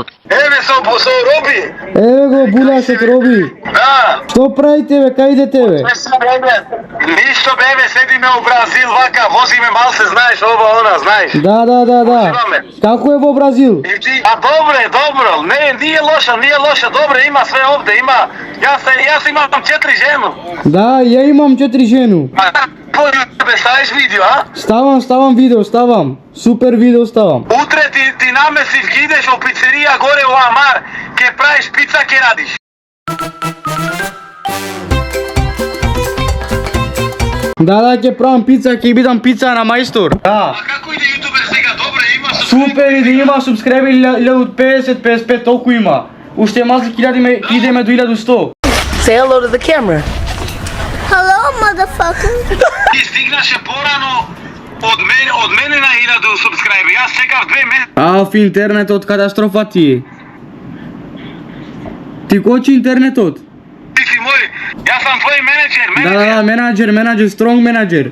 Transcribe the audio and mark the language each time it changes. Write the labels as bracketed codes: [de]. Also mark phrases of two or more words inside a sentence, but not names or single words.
[mk] Еве со Роби. Еве го буляшот Роби. Да. Што правите бе, кај идете бе? Ништо бебе, седиме у Бразил, вака, возиме малце, знаеш, ова, она, знаеш. Да. Како е во Бразил? А добро, [sr] nije loša, dobro, ima sve ovde, ima, ja imam 4 ženu. Да, ја имам 4 жену. [mk] Бе, ставиш видео, а? Ставам видео, Супер видео ставам. Утре ти намесиш, ги идеш у пицерија горе у Амар, ке правиш пица, ке радиш. Да, ќе правам пица, ќе бидам пица на мајстор. Да. А како иде ютубер сега, добре, има Супер, иде, има субскребери 1050, 55, толку има. Уште мазли ќе идеме до 1100. [en] Say hello to the camera. Hello, motherfucker. [mk] Ти стигнаше порано од мене на 1000 субскрайбери. Јас чекав 2 месеци. В интернетот катастрофа ти е. Ти кочи интернетот? Ти си мој, јас сам твој менеджер. Да, менеджер, [en] strong manager.